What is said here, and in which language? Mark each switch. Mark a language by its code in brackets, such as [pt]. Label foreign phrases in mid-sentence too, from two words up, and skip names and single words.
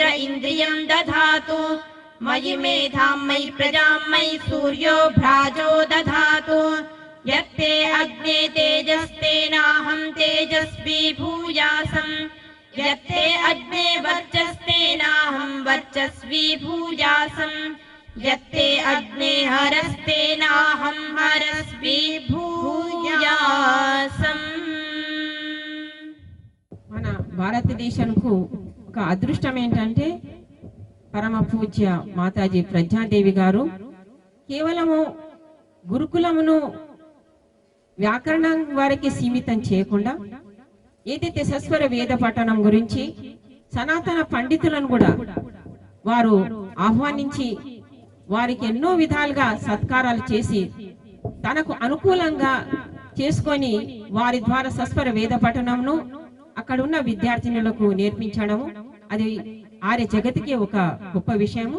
[sa] इन्द्रियं दधातु मयि मेधां मयि प्रजां मयि सूर्यो भ्राजो दधातु यत्ते अग्ने तेजस्तेनाहं तेजस्वी भूयासम् यत्ते अग्ने वर्चस्तेनाहं वर्चस्वी भूयासम् यत्ते अग्ने हरस्तेनाहं हरस्वी भूयासम् [te] మన భారతదేశానికి ఒక అదృష్టం ఏంటంటే పరమ పూజ్య మాతాజీ ప్రజ్ఞాదేవి గారు కేవలము గురుకులమును వ్యాకరణం వారికి సీమితం చేయకుండా ఏదైతే సస్వర వేద పఠనం గురించి సనాతన పండితులను కూడా వారు ఆహ్వానించి వారికి ఎన్నో విధాలుగా సత్కారాలు చేసి తనకు అనుకూలంగా చేసుకొని వారి ద్వారా సస్వర వేద పఠనంను అక్కడ ఉన్న విద్యార్థినులకు నేర్పించడము అది ఆర్య జగతికి ఒక గొప్ప విషయము.